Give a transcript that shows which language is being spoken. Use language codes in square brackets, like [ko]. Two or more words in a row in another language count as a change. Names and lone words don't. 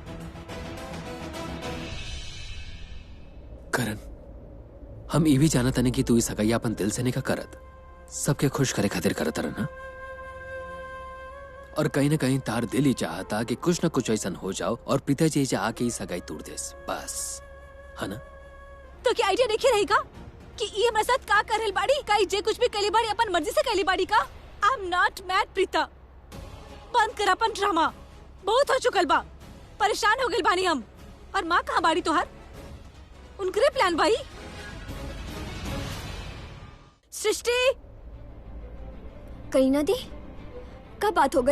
[bho] करण, हम ये भी जानत नहीं कि तू इस सगाई अपन दिल से नहीं का करत, सबके खुश करे खातिर करत रहा ना। और कहीं ना कहीं तार दिल ही चाहता कि कुछ ना कुछ ऐसा हो जाओ और पिताजी जा आके ही सगाई तोड़ देस, बस, है ना? तो क्या आइडिया नहीं रहेगा कि ये हमारे साथ का कर रहल बाड़ी? का जे कुछ भी कली बाड़ी अपन मर्जी से कली बाड़ी का? [en] I am not mad [bho] प्रीता, बंद कर अपन ड्रामा, बहुत हो चुकल बा, परेशान हो गइल बानी हम। और माँ कहाँ बाड़ी तोहर? उनकरे प्लान भाई। सृष्टि, करीना दी, का बात हो गई?